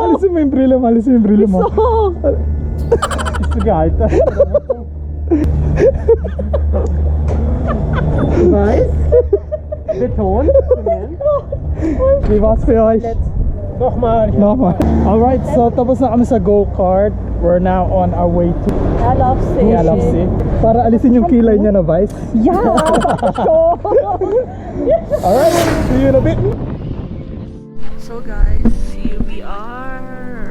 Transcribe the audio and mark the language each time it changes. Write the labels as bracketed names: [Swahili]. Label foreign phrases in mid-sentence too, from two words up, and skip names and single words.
[Filipino] Alisin mo yung brillo mo, alisin mo yung brillo mo. Gusto [German] Weiß? Beton? Zement? Wie war's für euch? Nochmal. Nochmal. [English] Alright, so [Filipino] tapos na kami sa go-kart. [English] We're now on our way to [German] Erlaubsee. [Filipino] Para alisin yung kilay niya na Vice. [German] Ja, [English] sure. Alright, see you in a bit. So guys, here we are.